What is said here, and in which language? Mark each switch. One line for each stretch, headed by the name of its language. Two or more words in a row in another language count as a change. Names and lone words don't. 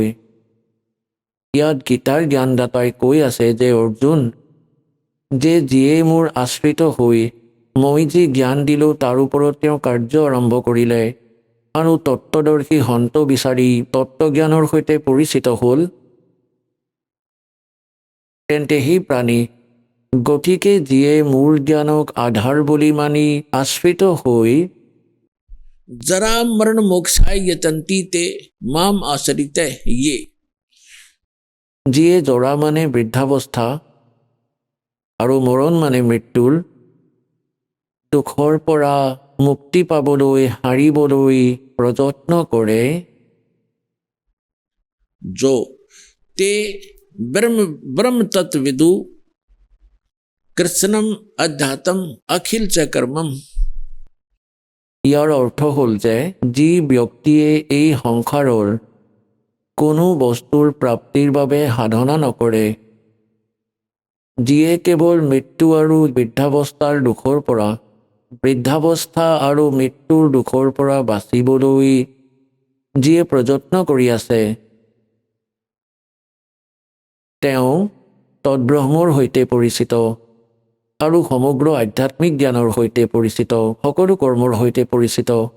Assamese: ইয়াত গীতাৰ জ্ঞানদাতাই কৈ আছে যে অৰ্জুন, যে যিয়ে মোৰ আশ্ৰিত হৈ মই যি জ্ঞান দিলোঁ তাৰ ওপৰত তেওঁ কাৰ্য আৰম্ভ কৰিলে আৰু তত্ত্বদৰ্শী সন্ত বিচাৰি তত্ত্বজ্ঞানৰ সৈতে পৰিচিত হ'ল, তেন্তে সেই প্ৰাণী, গতিকে যিয়ে মোৰ জ্ঞানক আধাৰ বুলি মানি আশ্ৰিত হৈ
Sanskrit: जरा मरण मोक्षाय यतन्ति ते माम आश्रिते ये।
Assamese: যিয়ে জৰা মানে বৃদ্ধাৱস্থা আৰু মৰণ মানে মৃত্যুৰ দুখৰ পৰা মুক্তি পাবলৈ হাৰিবলৈ প্ৰযত্ন কৰে,
Sanskrit: जो ते ब्रह्म ब्रह्म तत्विदु कृष्णम अध्यात्म अखिल च कर्मम।
Assamese: ইয়াৰ অৰ্থ হ'ল যে যি ব্যক্তিয়ে এই সংসাৰৰ কোনো বস্তুৰ প্ৰাপ্তিৰ বাবে সাধনা নকৰে, যিয়ে কেৱল মৃত্যু আৰু বৃদ্ধাৱস্থাৰ দুখৰ পৰা বৃদ্ধাৱস্থা আৰু মৃত্যুৰ দুখৰ পৰা বাচিবলৈ যিয়ে প্ৰযত্ন কৰি আছে, তেওঁ তদ্ব্ৰহ্মৰ সৈতে পৰিচিত আৰু সমগ্ৰ আধ্যাত্মিক জ্ঞানৰ সৈতে পৰিচিত, সকলো কৰ্মৰ সৈতে পৰিচিত।